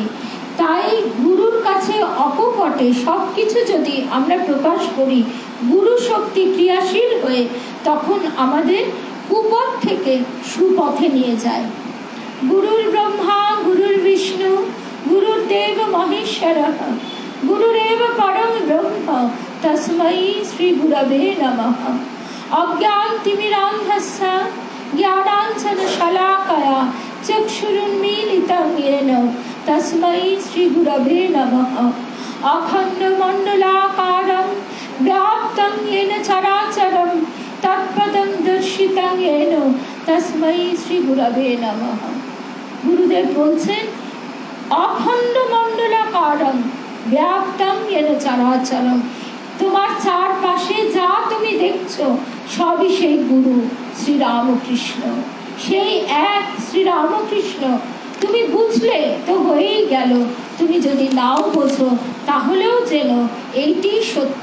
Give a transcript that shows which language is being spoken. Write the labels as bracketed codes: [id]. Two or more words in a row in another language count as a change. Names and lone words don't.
[bn] তাই গুরুর কাছে অকপটে সব কিছু যদি আমরা প্রকাশ করি, গুরু শক্তি ক্রিয়াশীল হয়ে তখন আমাদের কুপথ থেকে সুপথে নিয়ে যায়। [sa] গুরুর ব্রহ্মা গুরুর বিষ্ণু গুরুদেব মহেশ্বরঃ গুরুরেব পরম ব্রহ্ম তস্मै শ্রী গুরবে নমঃ। অজ্ঞানতিমিরান্ধস্য জ্ঞানাঞ্জনশলাকয়া চক্ষুরুন্মীলিतं येन तस्मै श्री गुरवे नमः। अखण्डमण्डलाकारं व्याप्तं येन चराचरं तत्पदं दर्शितं येन तस्मै श्री गुरवे नमः। [bn] গুরুদেব বলছেন [sa] अखंड मंडलाकारं व्याप्तं येन चराचरं, [bn] তোমার চারপাশে যা তুমি দেখছো সবই সেই গুরু শ্রী রামকৃষ্ণ, সেই এক শ্রী রামকৃষ্ণ। তুমি বুঝলে তো হয়েই গেল, তুমি যদি নাও বোঝো তাহলেও যেন এইটি সত্য।